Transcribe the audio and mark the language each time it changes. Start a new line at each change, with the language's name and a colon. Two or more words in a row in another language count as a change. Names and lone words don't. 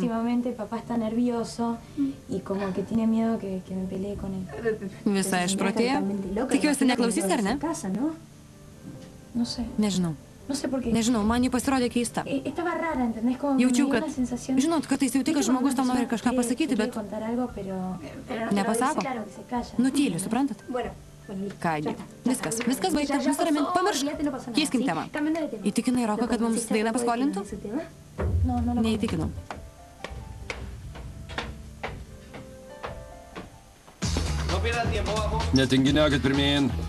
Spanish: últimamente papá está nervioso y como que tiene miedo que me pelee con él.
Lithuanian: Visai išprotėjo. Tikiuosi neklausys, ar ne?
Spanish: No sé.
Lithuanian: Nežinau.
Spanish: No sé por qué.
Lithuanian: Nežinau, man jį pasirodė keista.
Spanish: Estaba rara, ¿entendés? Como que
Lithuanian: Jaučiau,
Spanish: me dio
Lithuanian: kad...
Spanish: la sensación...
Lithuanian: Žinot, kartais jauti, kad žmogus tau nori kažką pasakyti, bet... Nepasako. Nutyli, suprantat? Kągi, viskas baigta, nusiramink, pamiršk. Keiskim temą. Įtikinai Roką, kad mums dainą paskolintų? Neįtikinau. Netinginiaukit pirmyn.